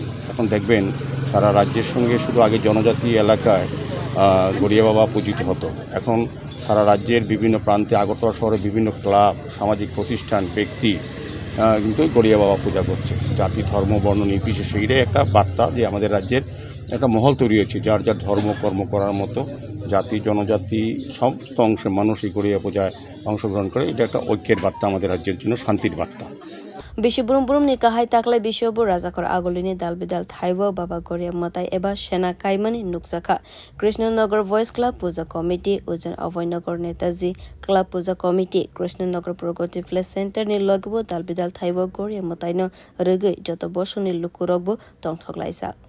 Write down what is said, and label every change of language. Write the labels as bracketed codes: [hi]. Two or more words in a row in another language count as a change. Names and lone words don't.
[bn] এখন দেখবেন সারা রাজ্যের সঙ্গে শুধু আগে জনজাতি এলাকায় গড়িয়া বাবা পূজিত হতো, এখন সারা রাজ্যের বিভিন্ন প্রান্তে আগরতলা শহরে বিভিন্ন ক্লাব, সামাজিক প্রতিষ্ঠান, ব্যক্তি কিন্তু গড়িয়া বাবা পূজা করছে। জাতি ধর্ম বর্ণ নির্বিশেষে এটাই একটা বার্তা যে আমাদের রাজ্যের একটা মহল তৈরি হয়েছে, যার যার ধর্ম কর্ম করার মতো জাতি জনজাতি সমস্ত অংশের মানুষ এই গড়িয়া পূজায় অংশগ্রহণ করে। এটা একটা ঐক্যের বার্তা, আমাদের রাজ্যের জন্য শান্তির বার্তা। [trp] Bishubrum ni kahai taklai bishobu razakor agolini dalbidal thaibo baba Goria motai eba shena kaimani nukzaka Krishnanagar Voice Club Puja Committee Ujan Avoynagar Netaji Club Puja Committee Krishnanagar Progressive Place Center ni logbo dalbidal thaibo Goria motai no rugui joto boshoni lukurogbo tongthoklaisa.